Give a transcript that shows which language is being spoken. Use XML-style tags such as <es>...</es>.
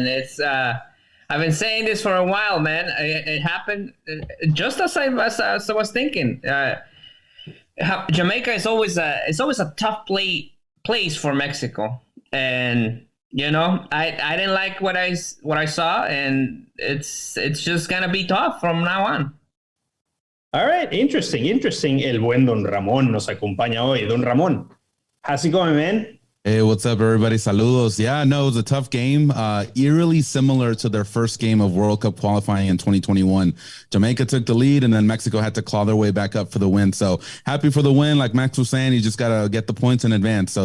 <en>It's I've been saying this for a while, man. It happened just as I was thinking. Jamaica is always a tough place for Mexico. And, I didn't like what I saw, and it's just going to be tough from now on. All right, interesting.</en> <es>El buen Don Ramón nos acompaña hoy.</es> <en>Don Ramón, how's it going, man? Hey, what's up, everybody?</en> <es>Saludos.</es> <en>Yeah, no, it was a tough game. Eerily similar to their first game of World Cup qualifying in 2021. Jamaica took the lead, and then Mexico had to claw their way back up for the win. So happy for the win. Like Max was saying, you just got to get the points in advance.</en>